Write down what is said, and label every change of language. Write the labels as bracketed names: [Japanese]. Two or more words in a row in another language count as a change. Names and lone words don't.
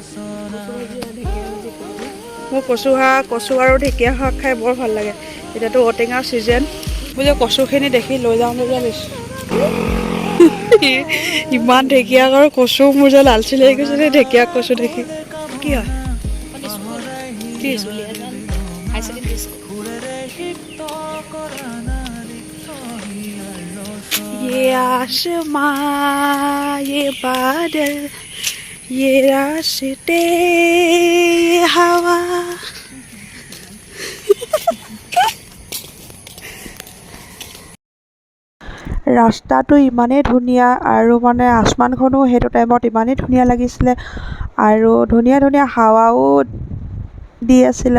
[Assamese] মোৰ কচু আৰু ঢেকীয়া শাক খাই বৰ ভাল লাগে। এতিয়াতো ঔটেঙাৰ ছিজন। মই যে কচুখিনি দেখি লৈ যাওঁ লৈছোঁ। ইমান ঢেকীয়া আৰু কচু, মোৰ যে লালচি লাগি গৈছে দেই ঢেকীয়া কচু দেখি। কি হয়? কি দুলীয়াজান হাই ছেকেণ্ডেৰী স্কুল। [Hindi] ये आसमां, ये बादल, ये रास्ते, ये हवा। [Assamese] ৰাস্তাটো ইমানেই ধুনীয়া আৰু মানে আসমানখনো সেইটো টাইমত ইমানেই ধুনীয়া লাগিছিলে আৰু ধুনীয়া ধুনীয়া হাৱাও দি আছিলে।